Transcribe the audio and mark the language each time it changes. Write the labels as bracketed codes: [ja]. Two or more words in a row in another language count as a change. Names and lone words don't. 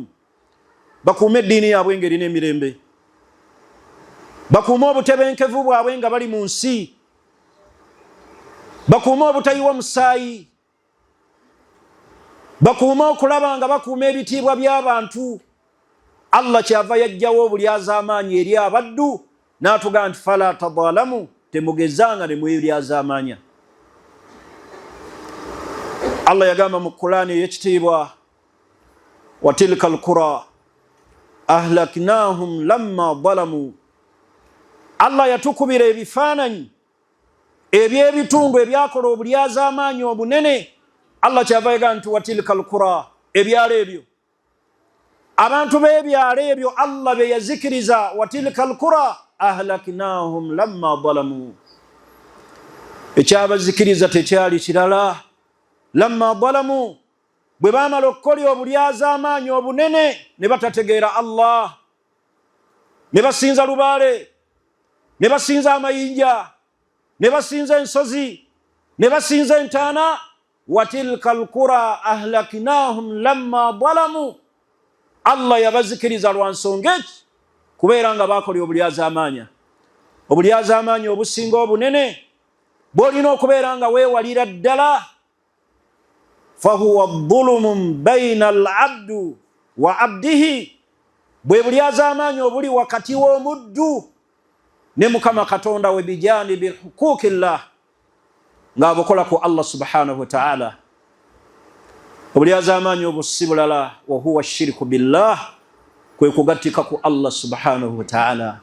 [lg] Bakuume eddiini yaabwe ng'erina emirembe, bakuume obutebenkevu bwabwe nga bali mu nsi, bakuume obutayiwa musaayi, bakuume okulaba nga bakuuma ebitiibwa by'abantu. Allah kyava yajjawo obulyazaamaanya eri abaddu n'atugamba nti [ar] فلا تظالموا, [lg] temugezanga ne mwelyazaamaanya. Allah yagamba mu Qur'ani ey'ekitiibwa, [ar] وتلك القرى أهلكناهم لما ظلموا. [lg] Allah yatukubira ebifaananyi eby'ebitundu ebyakola obulyazaamaanya obunene. Allah kyava yagamba nti [ar] وتلك القرى, [lg] ebyalo ebyo, abantu b'ebyalo ebyo Allah be yazikiriza, [ar] وتلك القرى أهلكناهم لما ظلموا. [lg] Ekyabazikiriza tekyali kirala, [ar] لما ظلموا, [lg] bwe baamala okukola obulyazaamaanya obunene ne batategeera Allah, ne basinza lubaale, ne basinza amayinja, ne basinza ensozi, ne basinza entaana. [ar] وتلك القرى أهلكناهم لما ظلموا. [lg] Allah yabazikiriza lwa nsonga eki, kubeera nga baakola obulyazaamaanya. Obulyazaamaanya obusinga obunene bw'olina okubeera nga weewalira ddala, [ar] فهو ظلم بين العبد وعبده, [lg] bwe bulyazaamaanya obuli wakati w'omuddu ne Mukama Katonda we [ar] بجانب حقوق الله, [lg] ng'abukola ku Allah [ar] سبحانه وتعالى. [lg] Obulyazaamaanya obusi bulala, [ar] وهو شرك بالله, [lg] kwe kugattika ku Allah [ar] سبحانه وتعالى.